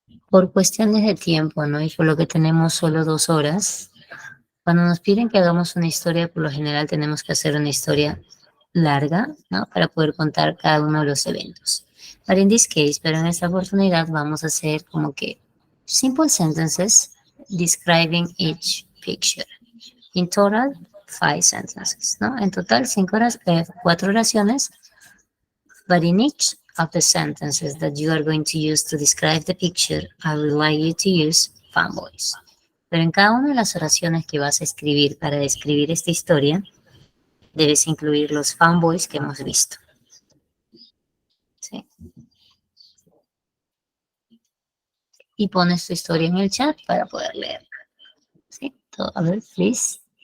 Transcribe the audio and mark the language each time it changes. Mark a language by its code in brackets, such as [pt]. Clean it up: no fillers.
[es] Por cuestiones de tiempo, ¿no? Y por lo que tenemos solo 2 horas, cuando nos piden que hagamos una historia, por lo general tenemos que hacer una historia larga, ¿no? Para poder contar cada uno de los eventos. [en] But in this case, [es] pero en esta oportunidad vamos a hacer como que [en] simple sentences describing each picture. In total, 5 sentences, [es] ¿no? En total, 4 oraciones, [en] but in each of the sentences that you are going to use to describe the picture, I would like you to use fanboys. [es] Pero en cada una de las oraciones que vas a escribir para describir esta historia, debes incluir los fanboys que hemos visto. ¿Sí? Y pones tu historia en el chat para poder leerla. ¿Sí? A ver, please.